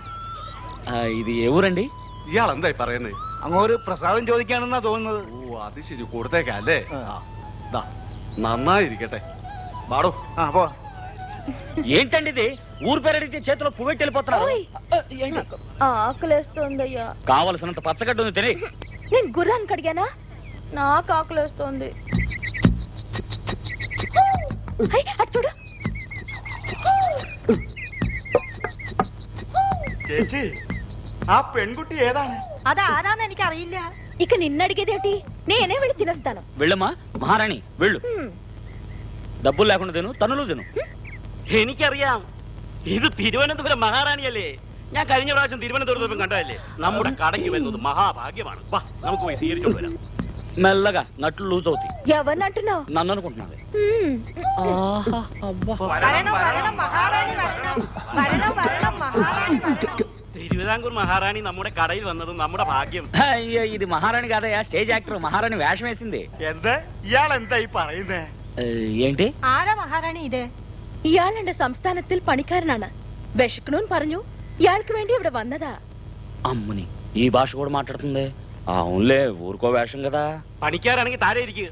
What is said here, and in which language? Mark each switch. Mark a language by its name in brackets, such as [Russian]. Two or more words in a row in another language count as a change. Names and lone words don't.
[Telugu] ఇది ఏ ఊరండి? [Malayalam] ഇയാളെന്തായി പറയുന്നത്? അങ്ങോട്ട് പ്രസാദം ചോദിക്കാണെന്നാ തോന്നുന്നത്. ഓ, അത് ശരി, കൊടുത്തേക്കല്ലേ. നന്നായിരിക്കട്ടെ. വാടോ. [Telugu] ఏంటండి ఇది? ఊరు పేరు అడిగితే చేతిలో పువ్వెట్టి వెళ్ళిపోతున్నారు. ఆకలేస్తోందయ్యా. కావలసినంత పచ్చగడ్డ ఉంది తిని. నేను గుర్రానికి అడిగానా? నాకు ఆకలేస్తోంది. అటు చూడు. [Malayalam] ചേച്ചി, ആ പെൺകുട്ടി ഏതാണ്? అదారాന്ന് എനിക്ക് അറിയില്ല. [Telugu] ఇక నిన్నడిగేదేంటి? నేనే వెళ్ళి తినేస్తాను. వెళ్ళమ్మా మహారాణి, వెళ్ళు. డబ్బులు లేకుండా తిను, తనులు తిను. [Malayalam] എനിക്കറിയാം, ഇത് തിരുവനന്തപുരം മഹാറാണിയല്ലേ. ഞാൻ കഴിഞ്ഞ പ്രാവശ്യം തിരുവനന്തപുരത്ത് കണ്ടതല്ലേ. നമ്മുടെ കടയ്ക്ക് വരുന്നത് മഹാഭാഗ്യമാണ്. വാ, നമുക്ക് പോയി സ്വീകരിച്ചോണ്ട് വരാം. [Telugu] మెల్లగా నట్లు లూజ్ అవుతాయి. ఎవరిని అంటున్నావు? నన్ను అనుకుంటున్నాను. [Malayalam] വരണം വരണം മഹാറാണി വരണം. വരണം വരണം മഹാറാണി വരണം. തിരുവിതാംകൂർ മഹാറാണി നമ്മുടെ കടയിൽ വന്നത് നമ്മുടെ ഭാഗ്യം. [Telugu] అయ్యో ఇది మహారాణి కాదయ్యా, స్టేజ్ యాక్టర్. మహారాణి వేషం వేసింది. [Malayalam] എന്താ ഇയാൾ എന്താ ഈ പറയുന്നേ? [Telugu] ఏంటి? [Malayalam] ആരാ മഹാറാണി ഇത്? ഇയാളുടെ സംസ്ഥാനത്തിൽ പണിക്കാരനാണ്. വിശക്കണമെന്ന് പറഞ്ഞു. ഇയാൾക്ക് വേണ്ടി ഇവിടെ വന്നതാ. [Telugu] అమ్ముని ఈ భాష కూడా మాట్లాడుతుంది. అవునులే, ఊరుకో వేషం కదా. [Malayalam] പണിക്കാരാണെങ്കിൽ താഴെ ഇരിക്കുക.